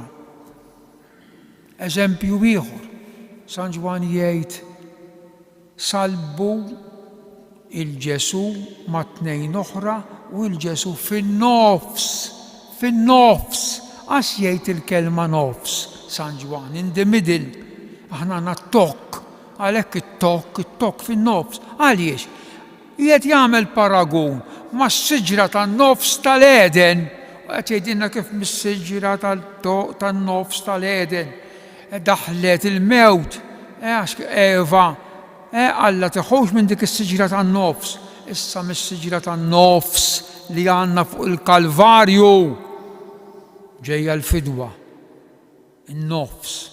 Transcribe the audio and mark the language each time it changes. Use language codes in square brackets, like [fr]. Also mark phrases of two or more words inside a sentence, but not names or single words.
[mt] Eżempju ieħor, San Ġwan jgħid salbu il-Ġesu ma' tnejn oħra u l-Ġesu fin-nofs, għax jgħid il-kelma nofs, San Ġwan, [en] in the middle, [mt] aħna għandna t-tokk, għalhekk it-tokk fin-nofs, għaliex? Jgħid jagħmel paragun ma' s-siġra tan-nofs tal-Eden, qed jgħidilna kif mis-siġra tan-nofs tal-Eden daħlet il-mewt, għax Eva, Alla teħux minn dik is-siġra tan-nofs, issa mis-siġra tan-nofs li għandna fuq il-Kalvarju ġejja l-fidwa, in-nofs.